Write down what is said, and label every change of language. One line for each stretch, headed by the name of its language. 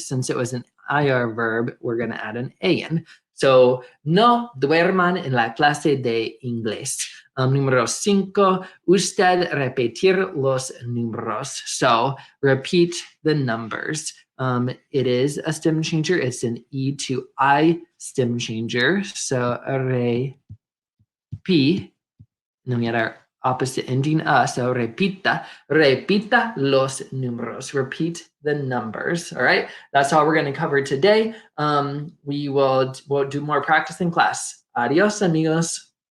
English: Since it was an IR verb, we're going to add an A-N.
Spanish: So, no duerman en la clase de inglés. Número 5, usted repetir los números.
English: So, repeat the numbers. It is a stem changer. It's an E to I stem changer. So, repeat. And then we had our opposite ending, so
Spanish: repita los números.
English: Repeat the numbers, all right? That's all we're going to cover today. We'll do more practice in class.
Spanish: Adios, amigos.